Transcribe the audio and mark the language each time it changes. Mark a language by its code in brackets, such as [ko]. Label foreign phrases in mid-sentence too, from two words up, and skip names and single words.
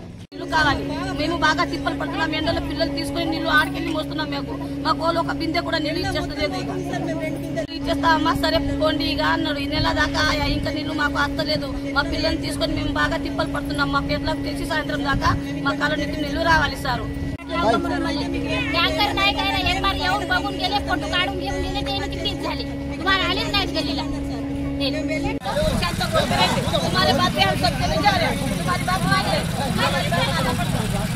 [te] నీళ్లు కావాలి, మేము బాగా తిప్పలు పడుతున్నాం. ఎండలో పిల్లలు తీసుకుని నీళ్లు ఆడికెళ్ళి మోస్తున్నాం. మాకు ఒక బిందె కూడా నీళ్ళు ఇచ్చేస్తలేదు. ఇచ్చేస్తామా సరే పోండి ఇక అన్నాడు. ఈ నెల దాకా ఇంకా నీళ్లు మాకు వస్తలేదు. మా పిల్లల్ని తీసుకొని మేము బాగా తిప్పలు పడుతున్నాం. మా పేర్లకు తెలిసి సాయంత్రం దాకా మా కాలనీకి నీళ్లు రావాలి సారు. [mr] टँकर नाही काय एक बार येऊन बघून गेले, फोटो काढून घेऊन गेले, ते तीच झाली. तुम्हाला आलीच नाहीत गल्लीला. [hi] तुम्हारे बात पे हम सबके नहीं जा रहे, तुम्हारी बात मान ले.